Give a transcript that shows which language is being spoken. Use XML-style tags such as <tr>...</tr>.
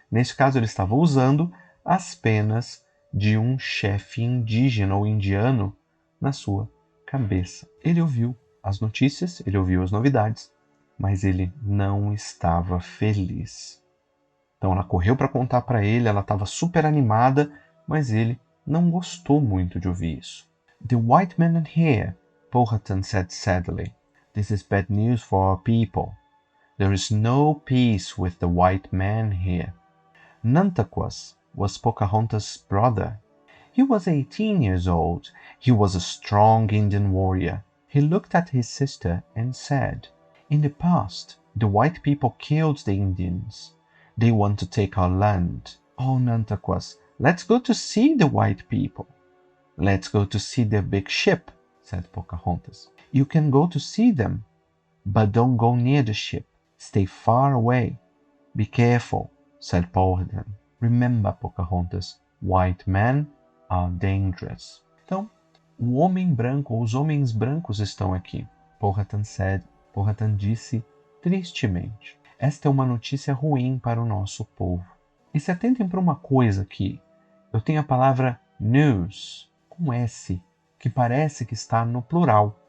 <pt>Nesse caso, ele estava usando as penas de um chefe indígena ou indiano na sua cabeça. Ele ouviu as notícias, ele ouviu as novidades, mas ele não estava feliz. Então ela correu para contar para ele, ela estava super animada, mas ele não gostou muito de ouvir isso.</pt> <en>The white man here, Powhatan said sadly. This is bad news for our people. There is no peace with the white man here. Nantaquas was Pocahontas' brother. He was 18 years old. He was a strong Indian warrior. He looked at his sister and said, in the past, the white people killed the Indians. They want to take our land. Oh, Nantaquas, let's go to see the white people. Let's go to see their big ship, said Pocahontas. You can go to see them, but don't go near the ship. Stay far away. Be careful, said Powhatan. Remember, Pocahontas, white men are dangerous.</en> <pt>Então, o homem branco, ou os homens brancos estão aqui.</pt> <en>Powhatan said,</en> <pt>Powhatan disse tristemente. Esta é uma notícia ruim para o nosso povo. E se atentem para uma coisa aqui. Eu tenho a palavra news, com S, que parece que está no plural.</pt>